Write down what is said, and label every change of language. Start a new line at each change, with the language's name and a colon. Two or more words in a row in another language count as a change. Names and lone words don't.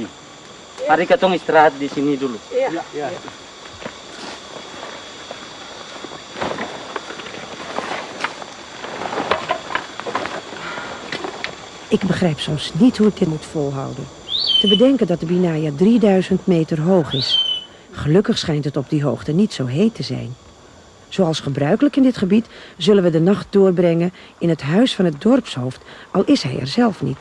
Ambonese Malay: Hari katong istirahat di sini dulu. Iya. Iya.
Dutch: Ik begrijp soms niet hoe ik dit moet volhouden. Te bedenken dat de Binaya 3000 meter hoog is. Gelukkig schijnt het op die hoogte niet zo heet te zijn. Zoals gebruikelijk in dit gebied zullen we de nacht doorbrengen in het huis van het dorpshoofd, al is hij er zelf niet.